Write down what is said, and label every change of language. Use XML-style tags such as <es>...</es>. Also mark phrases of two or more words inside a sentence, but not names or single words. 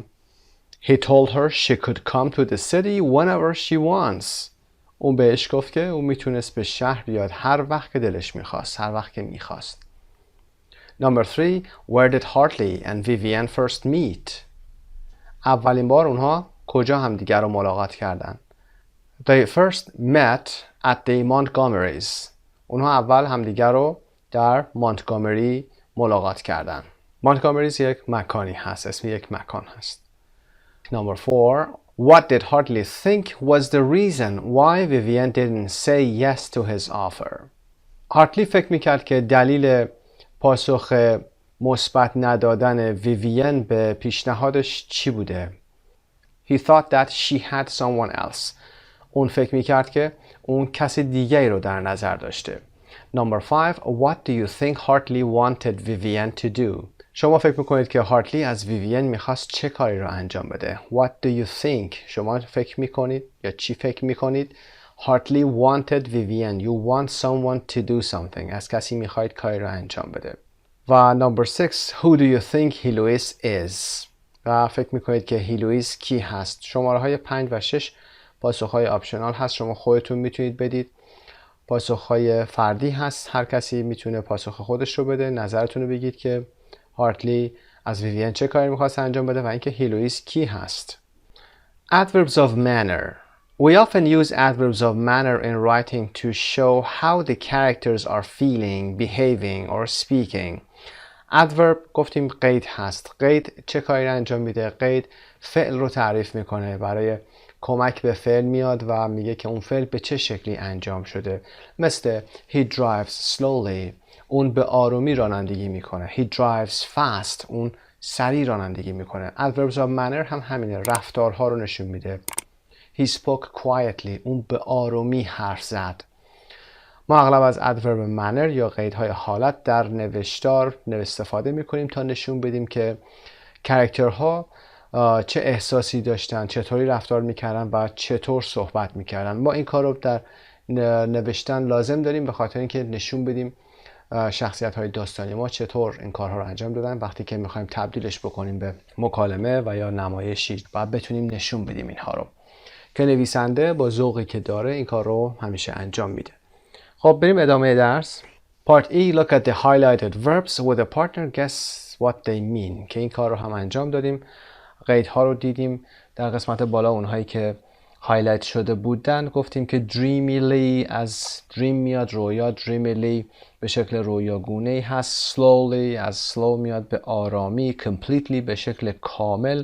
<en>He told her she could come to the city whenever she wants.</en> <fa>اون بهش گفت که اون میتونست به شهر بیاد هر وقت که دلش میخواست، هر وقت که میخواست.</fa> <en>Number 3. Where did Hartley and Vivian first meet?</en> <fa>اولین بار اونها کجا همدیگر رو ملاقات کردن؟</fa> <en>They first met at the Montgomerys.</en> <fa>اونها اول همدیگر رو در مونتگومری ملاقات کردن. مونتگومریز یک مکانی هست، اسم یک مکان هست.</fa> <en>Number 4. What did Hartley think was the reason why Vivian didn't say yes to his offer?</en> <fa>هارتلی فکر میکرد که دلیل پاسخ مثبت ندادن ویوین به پیشنهادش چی بوده؟</fa> <en>He thought that she had someone else.</en> <fa>اون فکر میکرد که اون کسی دیگری رو در نظر داشته.</fa> <en>Number 5. What do you think Hartley wanted Vivian to do?</en> <fa>شما فکر میکنید که هارتلی از ویوین میخواست چه کاری رو انجام بده؟</fa> <en>What do you think?</en> <fa>شما فکر میکنید یا چی فکر میکنید؟</fa> <en>Hartley wanted Vivian. You want someone to do something.</en> <fa>از کسی میخواید کاری رو انجام بده. و number 6.</fa> <en>Who do you think Heloise is?</en> <fa>و فکر میکنید که هیلویس کی هست؟ شماره های 5 و 6 پاسخ های آپشنال هست، شما خودتون میتونید بدید. پاسخ های فردی هست، هر کسی میتونه پاسخ خودش رو بده. نظرتون رو بگید که هارتلی از ویوین چه کاری میخواست انجام بده و اینکه هیلویس کی هست.</fa> <en>Adverbs of manner. We often use adverbs of manner in writing to show how the characters are feeling, behaving or speaking.</en> <fa>adverb گفتیم قید هست. قید چه کاری رو انجام میده؟ قید فعل رو تعریف میکنه، برای کمک به فعل میاد و میگه که اون فعل به چه شکلی انجام شده.</fa> <en>مثل he drives slowly،</en> <fa>اون به آرومی رانندگی میکنه.</fa> <en>he drives fast،</en> <fa>اون سریع رانندگی میکنه.</fa> <en>adverbs of manner</en> <fa>هم همینه، رفتارها رو نشون میده.</fa> <en>he spoke quietly،</en> <fa>اون به آرومی حرف زد. ما اغلب از</fa> <en>adverb manner</en> <fa>یا قیدهای حالت در نوشتار استفاده میکنیم تا نشون بدیم که کاراکترها چه احساسی داشتن، چطوری رفتار میکردن و چطور صحبت میکردن. ما این کار رو در نوشتن لازم داریم به خاطر اینکه نشون بدیم شخصیت های داستانی ما چطور این کارها رو انجام دادن. وقتی که میخوایم تبدیلش بکنیم به مکالمه و یا نمایشی باید بتونیم نشون بدیم اینها رو، که نویسنده با ذوقی که داره این کار رو همیشه انجام میده. خب بریم ادامه درس.</fa> <en>Part E. Look at the highlighted verbs with a partner. Guess what they mean.</en> <fa>که این کار رو هم انجام دادیم. قیدها رو دیدیم در قسمت بالا، اونهایی که هایلایت شده بودن گفتیم که dreamily از dream میاد رویا، dreamily به شکل رویاگونه‌ای هست. slowly از slow میاد به آرامی. completely به شکل کامل.</fa>